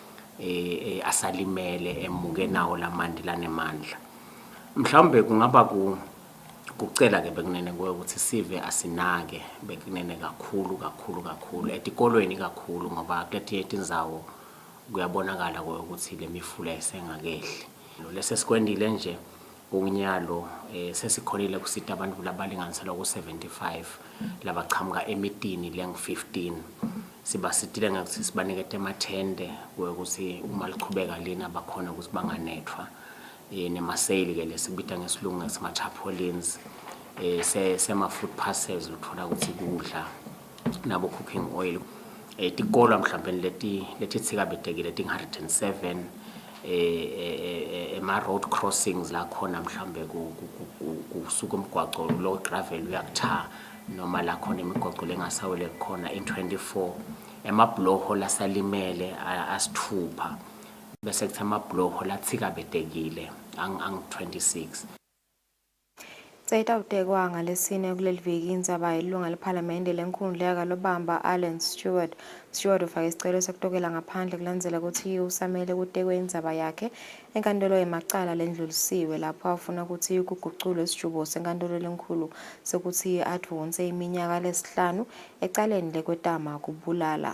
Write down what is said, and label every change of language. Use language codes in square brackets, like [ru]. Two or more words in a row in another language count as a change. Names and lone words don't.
[ss] asalimele emuke nawo lamandi lanemandla mhlawumbe kungaba kucela ke bekunene ukuthi sive asinake bekunene kakhulu etikolweni kakhulu ngoba kuleti tindzawo kuyabonakala ukuthi le mifula isengakehli lese sikwendile nje unyalo sesikhonile kusita abantu labalinganiselwa ku75 labaqhamuka emitini lengu15 sibasitile ngokuthi sibanikete emathende ukuthi uma liqhubeka lina bakhona ukuthi banganethwa nemaseli ke lesibita ngesilungu ngesimatarpaulins sema [en] food parcels [ss] uthola ukuthi kudla nabo [en] cooking oil [ss] tikolo mhlawumbe leti tsikabedekile ting107 ema [en] road crossings [ss] la khona mhlambe kusuka umgwaqo lo gravel uyakutha noma la khona imigwaqo lengasawele khona in 24 emabloho lasalimele asithupha bese kuthi amabloho lathikabedekile ang 26 Sayitawutekwa ngalesine kuleli viki indzaba ilunga lephalamende lenkundla yakalobamba Alan Stewart. Stewart ufake isicelo sekutokela ngaphandle kulandzela ukuthi usamele kutekwe indzaba yakhe enkantolo yemacala lendlulisiwe lapho afuna ukuthi kuguculwe isijubo senkantolo lenkulu sekuthi advonse iminyaka lesihlanu ecaleni lekwetama kubulala.